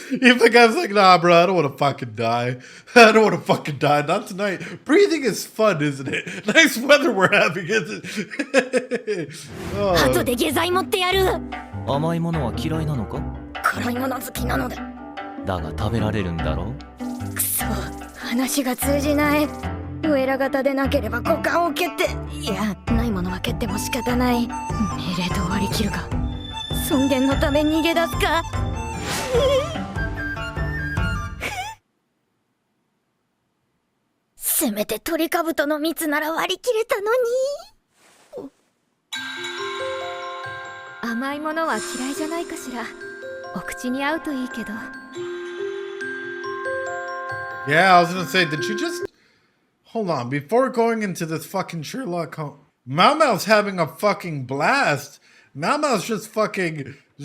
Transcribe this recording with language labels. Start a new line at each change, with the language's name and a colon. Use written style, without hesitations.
English: Even the guy's like, nah, bro, I don't want to fucking die. I don't want to fucking die. Not tonight. Breathing is fun, isn't it? Nice weather we're having, isn't it?
Japanese: 後で下剤持ってやる。甘いものは嫌いなのか？辛いもの好きなので。だが食べられるんだろう？くそ、話が通じない。ウエラ型でなければ股間を蹴って、いや、ないものは蹴っても仕方ない。命令と割り切るか。尊厳のため逃げ出すか。せめてトリカブトの蜜なら割り切れたのに。甘いものは嫌いじゃないかしら。お口に合うといいけど。
English: Yeah, I was gonna say, did you just... Hold on, before going into this fucking Sherlock Holmes... Mau Mau's having a fucking blast. Mau Mau's just fucking...